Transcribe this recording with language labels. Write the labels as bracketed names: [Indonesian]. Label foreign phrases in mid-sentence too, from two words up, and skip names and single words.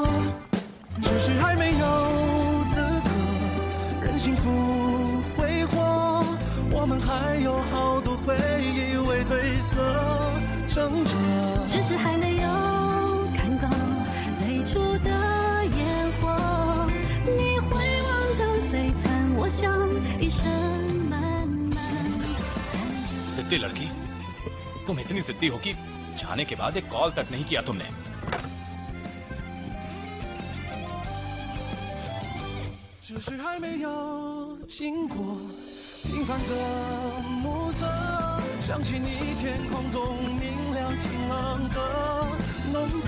[Chinese] 只是还没有资格任幸福挥霍，我们还有好多回忆未褪色，撑着。只是还没有看够最初的烟火，你会忘得最惨，我想一生慢慢站着。 [Hindi] सिद्धि लड़की, तुम इतनी जिद्दी हो कि जाने के बाद एक कॉल तक नहीं किया तुमने। [Chinese] 只是还没有经过平凡的暮色，想起你天空中明亮晴朗的浓缩。